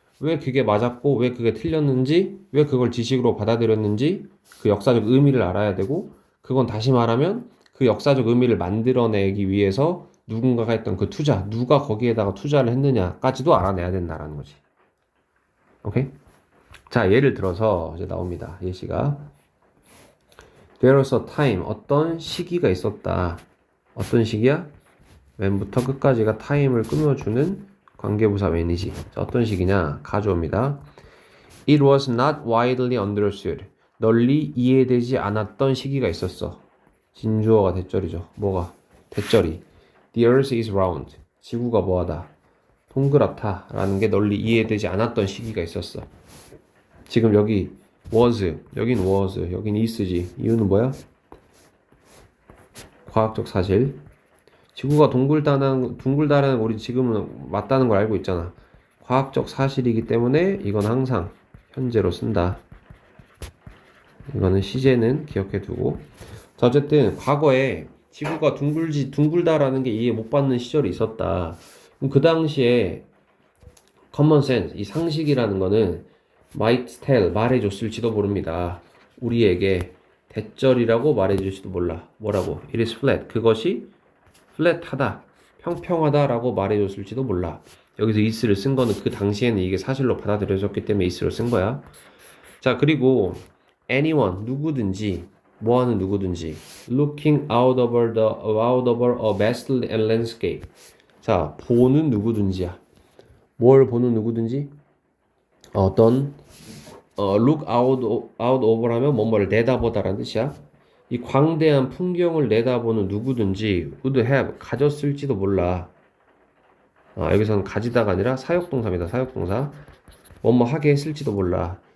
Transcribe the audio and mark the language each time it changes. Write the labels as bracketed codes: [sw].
[ko] 왜 그게 맞았고 왜 그게 틀렸는지 왜 그걸 지식으로 받아들였는지 그 역사적 의미를 알아야 되고 그건 다시 말하면 그 역사적 의미를 만들어내기 위해서 누군가가 했던 그 투자 누가 거기에다가 투자를 했느냐까지도 알아내야 된다라는 거지. 오케이? 자, 예를 들어서 이제 나옵니다. 예시가 [en] There was a time [ko] 어떤 시기가 있었다. 어떤 시기야? 맨부터 끝까지가 타임을 꾸며주는 관계부사 when이지. 자, 어떤 시기냐? 가져옵니다. [en] It was not widely understood. [ko] 널리 이해되지 않았던 시기가 있었어. 진주어가 대절이죠. 뭐가? 대절이. [en] The earth is round. [ko] 지구가 뭐하다? 동그랗다. 라는 게 널리 이해되지 않았던 시기가 있었어. 지금 여기 was, 여긴 was, 여긴 is지. 이유는 뭐야? 과학적 사실. 지구가 둥글다는 우리 지금은 맞다는 걸 알고 있잖아. 과학적 사실이기 때문에 이건 항상 현재로 쓴다. 이거는 시제는 기억해 두고. 자, 어쨌든 과거에 지구가 둥글다라는 게 이해 못 받는 시절이 있었다. 그럼 그 당시에 [en] common sense, [ko] 이 상식이라는 거는 [en] might tell, [ko] 말해줬을지도 모릅니다. 우리에게 대절이라고 말해줄지도 몰라. [en] 뭐라고? It is flat. [ko] 그것이 플랫하다, 평평하다라고 말해줬을지도 몰라. 여기서 is를 쓴 거는 그 당시에는 이게 사실로 받아들여졌기 때문에 is로 쓴 거야. 자, 그리고 anyone, 누구든지, 뭐하는 누구든지 [en] looking out over a vast landscape. [ko] 자, 보는 누구든지야. 뭘 보는 누구든지? 어떤 [en] look out over [ko] 하면 뭐뭐를 내다보다라는 뜻이야. 이 광대한 풍경을 내다보는 누구든지 [en] would have, [ko] 가졌을지도 몰라. 여기서는 가지다가 아니라 사역동사입니다. 사역동사. 뭐뭐 하게 했을지도 몰라.